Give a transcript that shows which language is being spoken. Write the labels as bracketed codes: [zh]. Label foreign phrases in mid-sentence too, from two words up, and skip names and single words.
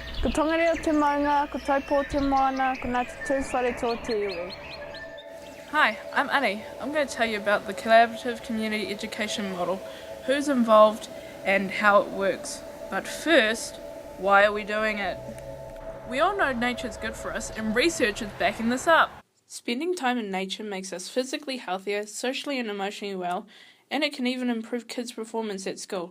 [mi] tongere o te maunga, ko taupo o te moana, ko ngā te tūwhare tō te iwi. [en] Hi, I'm Annie. I'm going to tell you about the collaborative community education model, who's involved and how it works. But first, why are we doing it? We all know nature's good for us and research is backing this up. Spending time in nature makes us physically healthier, socially and emotionally well, and it can even improve kids' performance at school.